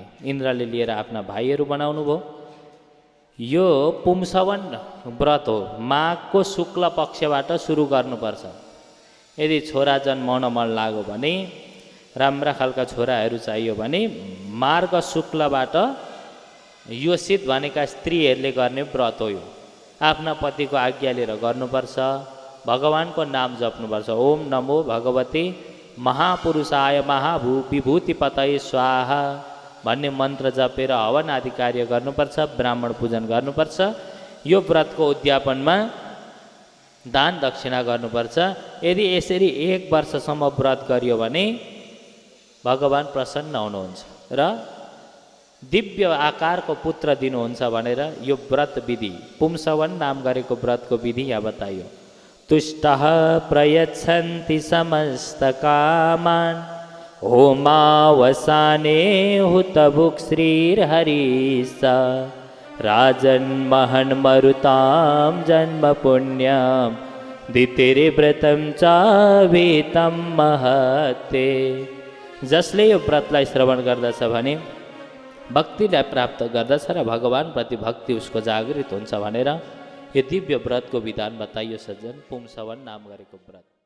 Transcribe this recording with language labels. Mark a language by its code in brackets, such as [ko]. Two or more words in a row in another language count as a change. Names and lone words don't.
[ne] इन्द्रले लिएर आफ्ना भाइहरू बनाउनु भयो। यो पुंसवन व्रत हो, माघको शुक्ल पक्षबाट सुरु गर्नुपर्छ। यदि छोरा जन्माउन मन लाग्यो भने, राम्रा खालका छोराहरू चाहियो भने मार्ग शुक्लबाट योषित भनेका स्त्रीहरूले गर्ने व्रत हो। यो आफ्ना पतिको आज्ञा लिएर गर्नुपर्छ, भगवानको नाम जप्नुपर्छ। [sa] ओम नमो भगवते महापुरुषाय विभूतिपतये स्वाहा [ne] भन्ने मन्त्र जपेर हवन आदि कार्य गर्नुपर्छ, ब्राह्मण पूजन गर्नुपर्छ। यो व्रतको उद्यापनमा दान दक्षिणा गर्नुपर्छ। यदि यसरी 1 वर्षसम्म व्रत गरियो भने भगवान प्रसन्न हुनुहुन्छ र दिव्य आकारको पुत्र दिनुहुन्छ भनेर यो व्रत विधि, पुंसवन नाम गरेको व्रतको विधि यहाँ बताइयो। [sa] तुष्टः प्रयच्छन्ति समस्त कामान् होमावसाने हुतभुक् श्रीर्हरिः राजन्महन् मरुतां जन्म पुण्यं दितिर्व्रतं च वेतं महते। [ne] जसले यो व्रतलाई श्रवण गर्दछ भने भक्तिलाई प्राप्त गर्दछ र भगवानप्रति भक्ति उसको जागृत हुन्छ भनेर यो दिव्य व्रतको विधान बताइयो सज्जन। पुंसवन नाम गरेको व्रत।